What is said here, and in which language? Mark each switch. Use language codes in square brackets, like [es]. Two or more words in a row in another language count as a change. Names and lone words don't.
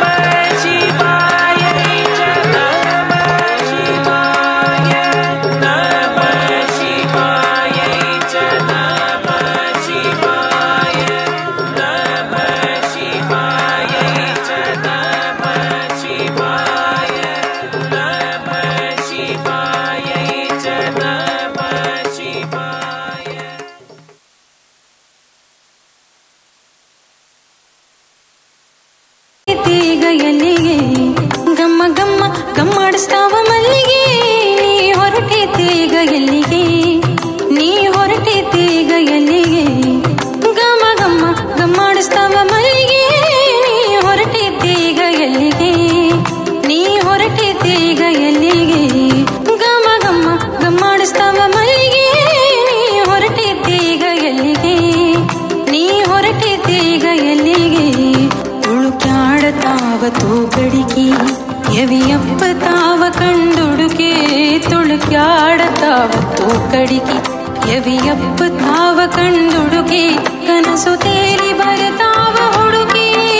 [sa] ಶಿವಾಯ ನಮ ಶಿವಾಯ ನಮ ಶಿವಾಯ ನಮ ಶಿವಾಯ ನಮ ಶಿವಾಯ ನಮ ಶಿವಾಯ ನಮ ಶಿವಾಯ ನಮ ಶಿವಾಯ. [kn] ತೀಗ ಎಲ್ಲಿಗೆ ಗಮ್ಮ ಗಮ್ಮ ಗಮ್ಮಾಡಿಸ್ತಾವ ಮಲ್ಲಿಗೆ ನೀ ಹೊರಟಿದ್ದೀಗ ಎಲ್ಲಿಗೆ ನೀ ಹೊರಟಿದ್ದೀಗ ಎಲ್ಲಿಗೆ ಗಮ ಗಮ್ಮ ಗಮ್ಮಾಡಿಸ್ತಾವ ಮಲ್ಲಿಗೆ ನೀ ಹೊರಟಿದ್ದೀಗ ಎಲ್ಲಿಗೆ ನೀ ಹೊರಟಿದ್ದೀಗ ಎಲ್ಲಿಗೆ ಗಮ ಗಮ್ಮ ಗಮ್ಮಾಡಿಸ್ತಾವ ಮಲ್ಲಿಗೆ ನೀ ಹೊರಟಿದ್ದೀಗ ಎಲ್ಲಿಗೆ ನೀ ಹೊರಟಿದ್ದೀಗ ಎಲ್ಲಿಗೆ ತುಳುಕ್ಯಾಡತಾವ ತೂಗಡಿಗೆ ಯವಿಯಪ್ಪ ತಾವ ಕಂಡುಡುಕೆ ತುಳುಕ್ಯಾಡತಾವ ತೂಗಡಿಗೆ ಯವಿಯಪ್ಪ ತಾವ ಕಂಡುಡುಕೆ ಕನಸು ತೇಲಿ ಬರತಾವ ಹುಡುಗಿ